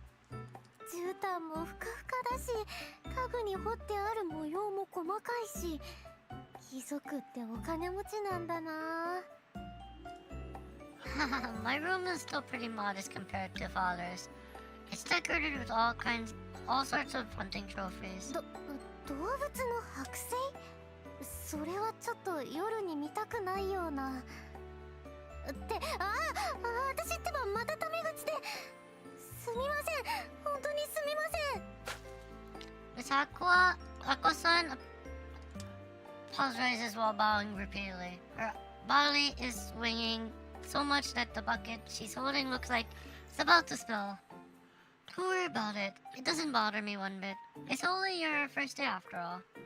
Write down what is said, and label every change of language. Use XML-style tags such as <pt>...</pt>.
<ja>絨毯もふかふかだし、家具に彫ってある模様も細かいし、貴族ってお金持ちなんだな。</ja> <en>My room is still pretty modest compared to father's. It's decorated with all sorts of hunting trophies.</en> <ja>動物の剥製？それはちょっと夜に見たくないような。って、私ってばまたタメ口で。すみません、本当にすみません。</ja> <en>Miss Aqua-san apologizes while bowing repeatedly. Her body is swinging so much that the bucket she's holding looks like it's about to spill. Don't worry about it. It doesn't bother me one bit. It's only your first day after all.</en>